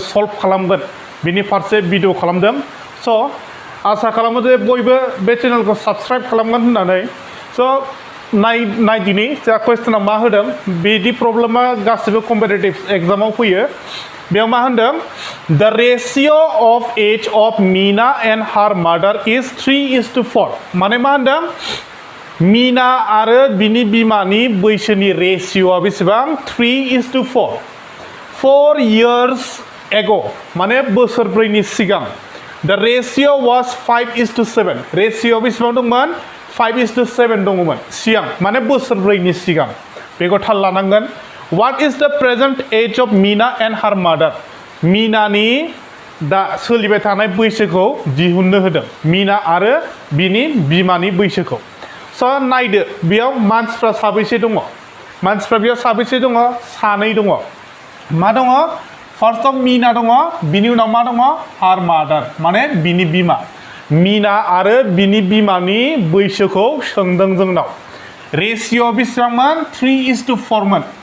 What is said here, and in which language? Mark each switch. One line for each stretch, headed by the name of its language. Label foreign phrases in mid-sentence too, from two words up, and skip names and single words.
Bodo: सल्भ खालामगोन बेनि फारसे भिडिअ खालामदों स' आसा खालामो जे बयबो बे चेनेलखौ साबस्क्राइब खालामगोन होननानै स' नायदिनि जा कुइसना मा होदों बिदि प्रब्लेमा गासिबो कम्पिटिटिभ एग्जामाव फैयो बेयाव मा होनदों
English: the ratio of age of Meena and her mother is 3:4
Bodo: माने मा होनदों मीना आरो बिनि बिमानि बैसोनि रेशिय'आ बेसेबां 3:4
English: 4 years ago
Bodo: माने बोसोरब्रैनि सिगां
English: the ratio was 5:7
Bodo: रेशिय'आ बेसेबां दंमोन 5:7 दङमोन सिगां माने बोसोरब्रैनि सिगां बेखौ थाल लानांगोन
English: what is the present age of Meena and her mother
Bodo: मीनानि दा सोलिबाय थानाय बैसोखौ दिहुननो होदों मीना आरो बिनि बिमानि बैसोखौ स' नायदो बेयाव मानसिफ्रा साबैसे दङ मानसिफ्रा बेयाव साबैसे दङ सानै दङ मा दङ फार्स्टआव मीना दङ बिनि उनाव मा दङ
English: her mother
Bodo: माने बिनि बिमा मीना आरो बिनि बिमानि बैसोखौ सोंदों जोंनाव रेशिय'आ बेसेबांमोन 3:4 मोन